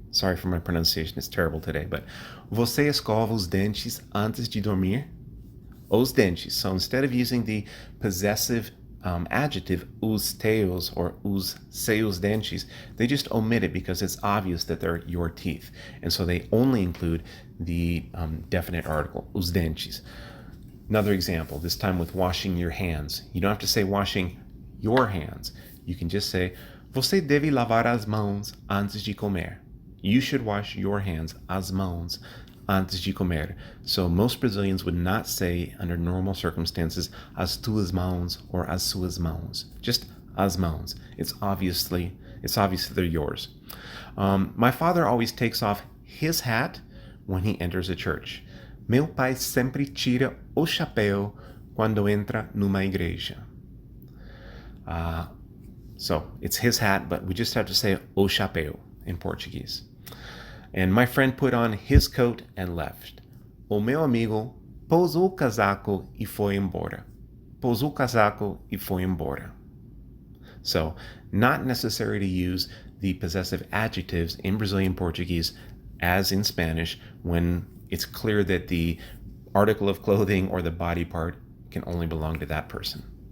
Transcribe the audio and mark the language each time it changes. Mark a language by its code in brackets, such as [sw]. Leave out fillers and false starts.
[en] Sorry for my pronunciation, it's terrible today, but [pt] você escova os dentes antes de dormir? Os dentes. [en] So instead of using the possessive adjective os teus or os seus dentes, they just omit it because it's obvious that they're your teeth. And so they only include the definite article, os dentes. Another example, this time with washing your hands. You don't have to say washing your hands. You can just say, [pt] você deve lavar as mãos antes de comer. [en] You should wash your hands, [pt] as mãos, antes de comer. [en] So most Brazilians would not say, under normal circumstances, as tuas mãos or as suas mãos. [pt] Just as mãos. [en] It's obvious they're yours. My father always takes off his hat when he enters a church. [pt] Meu pai sempre tira o chapéu quando entra numa igreja. [en] So it's his hat, but we just have to say o chapéu in Portuguese. And my friend put on his coat and left. [pt] O meu amigo pousou o casaco e foi embora. Pousou o casaco e foi embora. [en] So, not necessary to use the possessive adjectives in Brazilian Portuguese as in Spanish when it's clear that the article of clothing or the body part can only belong to that person.